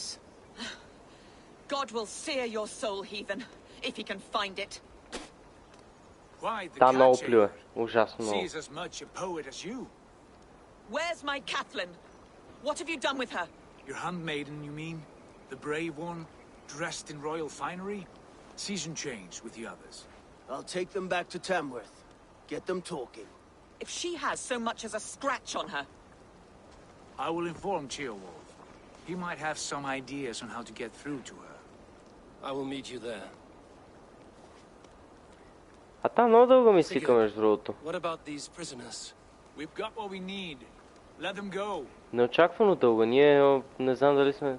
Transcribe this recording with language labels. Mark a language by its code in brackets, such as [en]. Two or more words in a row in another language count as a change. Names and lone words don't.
[en] God will sear your soul, heathen, if he can find it. Why the [bg] Там много [en] catch [bg] плюе. Ужасно много. [en] She's as much a poet as you. Where's my Catelyn? What have you done with her? Your handmaiden, you mean? The brave one, dressed in royal finery? Season change with the others. I'll take them back to Tamworth. Get them talking. If she has so much as a scratch on her. I will inform Ceolwulf. He might have some ideas on how to get through to her. I will meet you there. [bg] А там много дълго ми сика, между другото. [en] What about these prisoners? We've got what we need. Let them go. [bg] Неочаквано дълго. Ние не знам дали сме...